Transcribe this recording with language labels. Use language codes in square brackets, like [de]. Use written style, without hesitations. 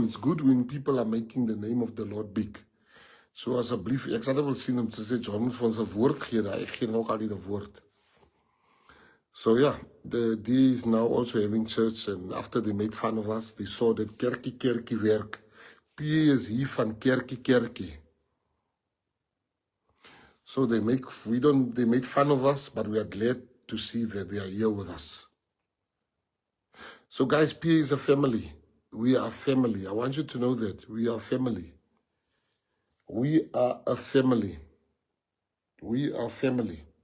[en] It's good when people are making the name of the Lord big. [af] So asseblief, ek sal dit wil sien om te sê, John moet vir ons 'n woord gee. Ek gee nog al die woord. [en] So yeah, the D is now also having church, and after they made fun of us, they saw that [af] kerkie kerkie werk. P is hier van kerkie kerkie. [en] So they made fun of us, but we are glad to see that they are here with us. So guys, P is a family. We are a family. I want you to know that we are family. We are a family. We are family.